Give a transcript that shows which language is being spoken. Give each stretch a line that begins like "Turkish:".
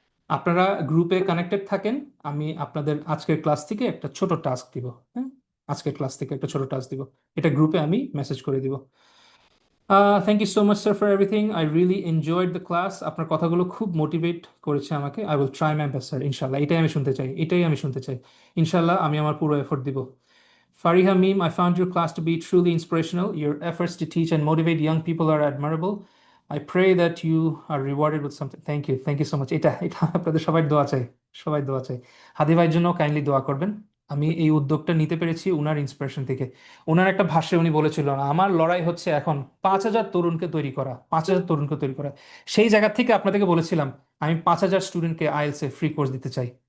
Bangla: আপনারা গ্রুপে কানেক্টেড থাকেন। আমি আপনাদের আজকের ক্লাস থেকে একটা ছোট টাস্ক দিব। হ্যাঁ, আজকের ক্লাস থেকে একটা ছোট টাস্ক দিব, এটা গ্রুপে আমি মেসেজ করে দিব।
English: Thank you so much sir for everything. I really enjoyed the class.
Bangla: আপনার কথাগুলো খুব মোটিভেট করেছে আমাকে।
English: I will try my best sir,
Bangla: ইনশাল্লাহ। এটাই আমি শুনতে চাই, এটাই আমি শুনতে চাই। ইনশাল্লাহ আমি আমার পুরো এফোর্ট দিব।
English: Fariha Meme, I found your class to be truly inspirational. Your efforts to teach and motivate young people are admirable. I pray that you are rewarded with something. Thank you so much.
Bangla: এটা এটা আপনাদের সবাই দোয়া চাই, সবাই দোয়া চাই। হাদি ভাইয়ের জন্য কাইন্ডলি দোয়া করবেন। আমি এই উদ্যোগটা নিতে পেরেছি ওনার ইন্সপিরেশন থেকে। ওনার একটা ভাষ্যে উনি বলেছিল, আমার লড়াই হচ্ছে এখন 5,000 তরুণকে তৈরি করা, 5,000 তরুণকে তৈরি করা। সেই জায়গা থেকে আপনাদেরকে বলেছিলাম আমি 5,000 স্টুডেন্টকে আইএলটিএস এ ফ্রি কোর্স দিতে চাই।